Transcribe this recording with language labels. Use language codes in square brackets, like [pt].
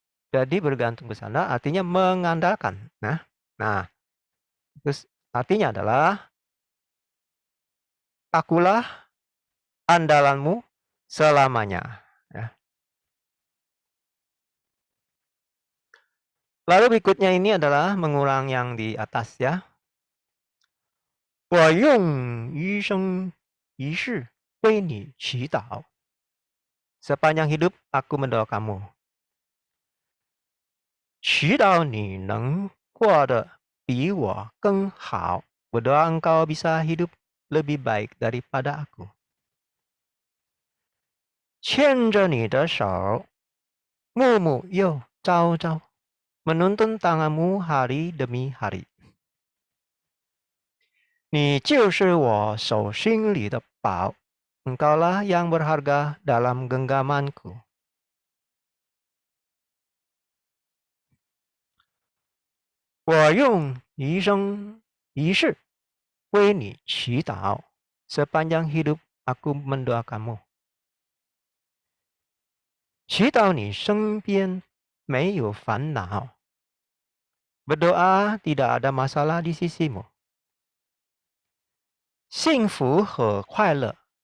[id] Jadi bergantung bersandar artinya mengandalkan. Nah, terus artinya adalah akulah andalanmu selamanya, ya. Lalu berikutnya ini adalah mengulang yang di atas, ya. [zh] 我用一生一世为你祈祷. [id] Sepanjang hidup aku mendoakanmu. [zh] 祈祷你能过得比我更好. [id] Berdoa engkau bisa hidup lebih baik daripada aku. [zh] 牵着你的手, 暮暮又朝朝, [id] menuntun tanganmu hari demi hari. [zh] 你就是我手心里的宝, [id] engkaulah yang berharga dalam genggamanku. [zh] 我用一生一世为你祈祷. [id] Sepanjang hidup aku mendoakanmu. [zh] 祈祷你身边没有烦恼. [id] Berdoa tidak ada masalah di sisimu. [zh] 幸福和快乐